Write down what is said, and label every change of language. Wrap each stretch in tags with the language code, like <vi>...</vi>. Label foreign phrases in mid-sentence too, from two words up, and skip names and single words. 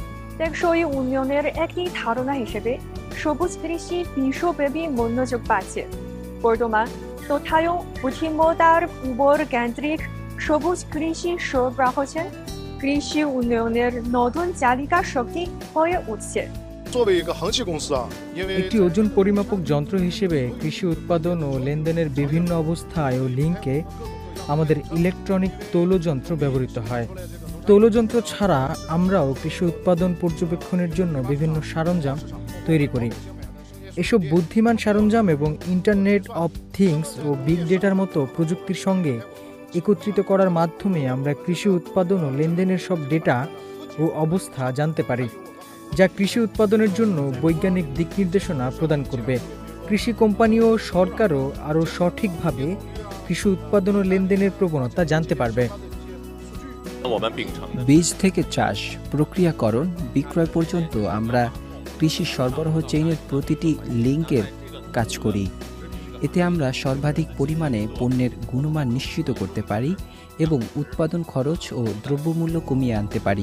<bn>টেকসই উন্নয়নের একটি ধারণা হিসেবে সবুজ কৃষি বিশ্বব্যাপী মনোযোগ পাচ্ছে। বর্তমান তথায়ও বুদ্ধিমত্তার উপর কেন্দ্রিক সবুজ কৃষি সরবরাহছেন কৃষি উন্নয়নের নতুন চালিকা শক্তি হয়ে উঠছে।</bn> <zh>作为一个航器公司啊，因为</zh> <bn>একটি ওজন পরিমাপক যন্ত্র হিসেবে কৃষি উৎপাদন ও লেনদেনের বিভিন্ন অবস্থায় ও লিঙ্কে আমাদের ইলেকট্রনিক তৌলযন্ত্র ব্যবহৃত হয়। তৌলযন্ত্র ছাড়া আমরাও কৃষি উৎপাদন পর্যবেক্ষণের জন্য বিভিন্ন সরঞ্জাম তৈরি করি। এসব বুদ্ধিমান সরঞ্জাম এবং</bn> <en>Internet of Things</en> <bn>ও</bn> <en>big data</en> <bn>মতো প্রযুক্তির সঙ্গে একত্রিত করার মাধ্যমে আমরা কৃষি উৎপাদন ও লেনদেনের সব ডেটা ও অবস্থা জানতে পারি, যা কৃষি উৎপাদনের জন্য বৈজ্ঞানিক দিক নির্দেশনা প্রদান করবে। কৃষি কোম্পানি ও সরকারও আরও সঠিকভাবে কৃষি উৎপাদন ও লেনদেনের প্রবণতা জানতে পারবে।</bn> <zh>我们秉承的</zh> <bn>বীজ থেকে চাষ, প্রক্রিয়াকরণ, বিক্রয় পর্যন্ত আমরা কৃষি সরবরাহ চেইনের প্রতিটি লিঙ্কের কাজ করি। এতে আমরা সর্বাধিক পরিমাণে পণ্যের গুণমান নিশ্চিত করতে পারি এবং উৎপাদন খরচ ও দ্রব্যমূল্য কমিয়ে আনতে পারি।</bn>